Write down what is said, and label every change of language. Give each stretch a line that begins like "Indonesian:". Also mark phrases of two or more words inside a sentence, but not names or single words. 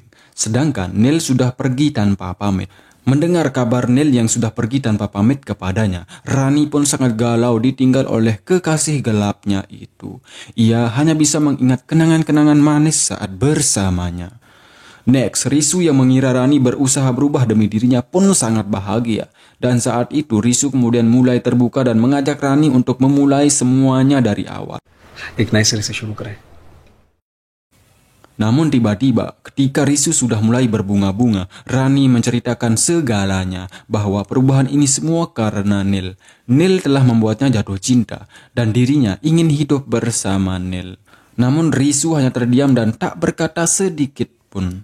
Indonesian: Sedangkan Neil sudah pergi tanpa pamit. Mendengar kabar Neil yang sudah pergi tanpa pamit kepadanya, Rani pun sangat galau ditinggal oleh kekasih gelapnya itu. Ia hanya bisa mengingat kenangan-kenangan manis saat bersamanya. Next, Risu yang mengira Rani berusaha berubah demi dirinya pun sangat bahagia. Dan saat itu Risu kemudian mulai terbuka dan mengajak Rani untuk memulai semuanya dari awal.
Hindi: एक नए सिरे से शुरू करें.
Indonesian: Namun tiba-tiba ketika Risu sudah mulai berbunga-bunga, Rani menceritakan segalanya bahwa perubahan ini semua karena Neil. Neil telah membuatnya jatuh cinta dan dirinya ingin hidup bersama Neil. Namun Risu hanya terdiam dan tak berkata sedikit pun.